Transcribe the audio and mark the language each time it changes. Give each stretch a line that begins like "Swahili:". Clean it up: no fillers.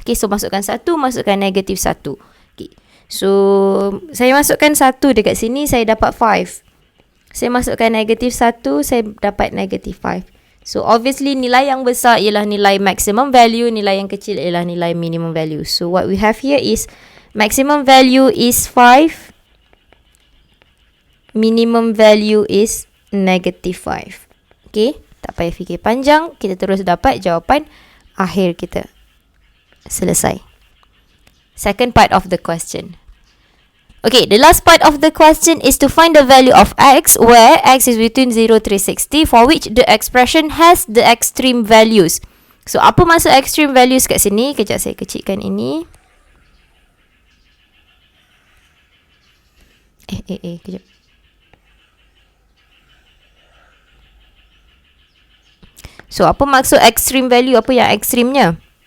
Malay: Okay, so masukkan 1, masukkan negatif 1. Okay, so saya masukkan 1 dekat sini, saya dapat 5. Saya masukkan negatif 1, saya dapat negatif 5. So obviously nilai yang besar ialah nilai maximum value, nilai yang kecil ialah nilai minimum value.
English: So what we have here is maximum value is 5, minimum value is negative 5.
Malay: Okay, tak payah fikir panjang, kita terus dapat jawapan akhir kita. Selesai.
English: Second part of the question. Okay, the last part of the question is to find the value of x where x is between 0 to 360 for which the expression has the extreme values.
Malay: So, apa maksud extreme values kat sini? Kejap saya kecilkan ini. Kejap. So, apa maksud extreme value? Apa yang ekstrimnya?